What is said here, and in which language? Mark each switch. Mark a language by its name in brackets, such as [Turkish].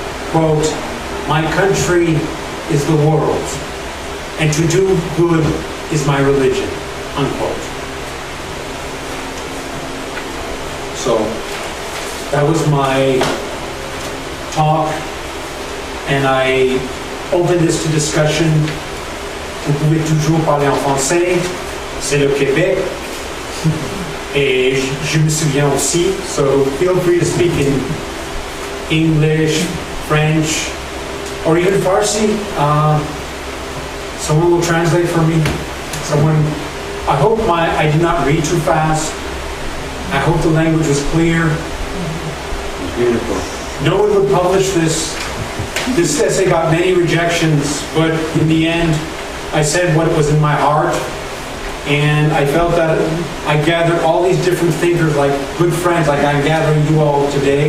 [English] Quote, "My country is the world, and to do good is my religion," unquote. So, that was my talk, and I open this to discussion. [French] Vous pouvez toujours parler en français, c'est le Québec, et je me souviens aussi, [English] so feel free to speak in English, French, or even Farsi. Someone will translate for me. I hope I did not read too fast. I hope the language was clear. Beautiful. No one would publish this. This essay got many rejections, but in the end, I said what was in my heart, and I felt that I gathered all these different thinkers, like good friends, like I'm gathering you all today.